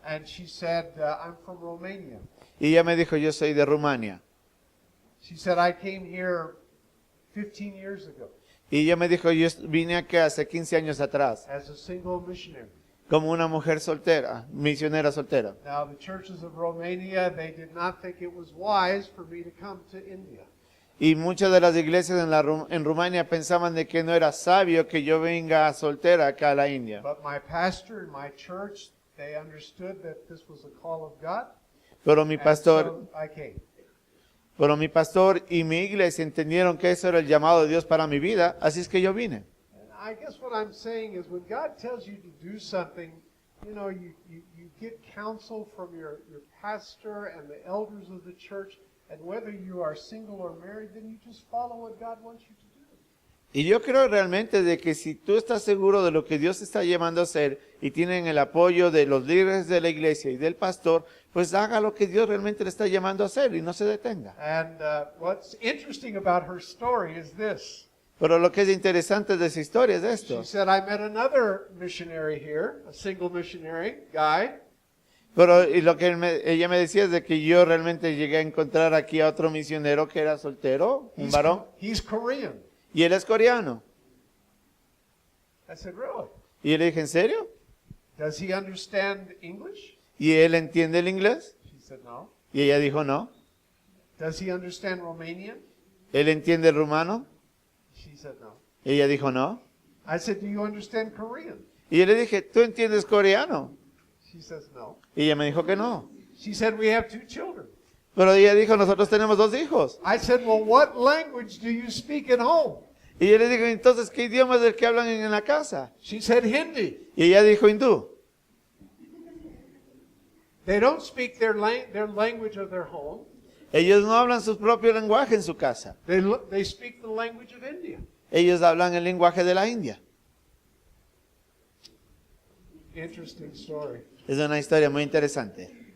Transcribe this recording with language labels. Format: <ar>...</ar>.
<en>and she said, I'm from Romania.</en> <es>Y ella me dijo, yo soy de Rumania.</es> <en>She said, I came here 15 years ago</en> <es>Y ella me dijo, yo vine aquí hace 15 años atrás,</es> <en>as a single missionary.</en> <es>como una mujer soltera, misionera soltera.</es> <en>Now, the churches of Romania, they did not think it was wise for me to come to India.</en> <es>Y muchas de las iglesias en Rumania pensaban de que no era sabio que yo venga soltera acá a la India.</es> <en>But my pastor and my church, they understood that this was a call of God.</en> <es>Pero mi</es> <en>and</en> <es>pastor,</es> <en>so I came.</en> <es>y mi iglesia entendieron que eso era el llamado de Dios para mi vida, así es que yo vine.</es> <en>And I guess what I'm saying is when God tells you to do something, you know, you get counsel from your pastor and the elders of the church, and whether you are single or married, then you just follow what God wants you to do.</en> <es>Y yo creo realmente de que si tú estás seguro de lo que Dios está llamando a hacer y tienen el apoyo de los líderes de la iglesia y del pastor, pues haga lo que Dios realmente le está llamando a hacer y no se detenga.</es> <en>And what's interesting about her story is this.</en> <es>Pero lo que es interesante de esa historia es</es> <en>She</en> <es>esto.</es> <en>said, I met another missionary here, a single missionary guy,</en> <es>Pero y lo que ella me decía es de que yo realmente llegué a encontrar aquí a otro misionero que era soltero, un varón,</es> <en>he's Korean.</en> <es>y él es coreano.</es> <en>I said, really?</en> <es>Y yo le dije, ¿en serio?</es> <en>Does he understand English?</en> <es>¿Y él entiende el inglés?</es> <en>She said, no.</en> <es>Y ella dijo, no.</es> <en>Does he understand Romanian?</en> <es>¿Él entiende el rumano?</es> <en>She said, no.</en> <es>Y ella dijo, no.</es> <en>I said, do you understand Korean?</en> <es>Y yo le dije, ¿tú entiendes coreano?</es> <en>She says, no.</en> <es>Y ella me dijo que no.</es> <en>She said, we have 2 children.</en> <es>Pero ella dijo, nosotros tenemos 2 hijos.</es> <en>I said, well, what language do you speak at home?</en> <es>Y yo le digo, entonces, ¿qué idioma es el que hablan en la casa?</es> <en>She said, Hindi.</en> <es>Y ella dijo, hindú.</es> <en>They don't speak their language of their home.</en> <es>Ellos no hablan su propio lenguaje en su casa.</es> <en>They speak the language of India.</en> <es>Ellos hablan el lenguaje de la India.</es> <en>Interesting story.</en> <es>Es una historia muy interesante.</es>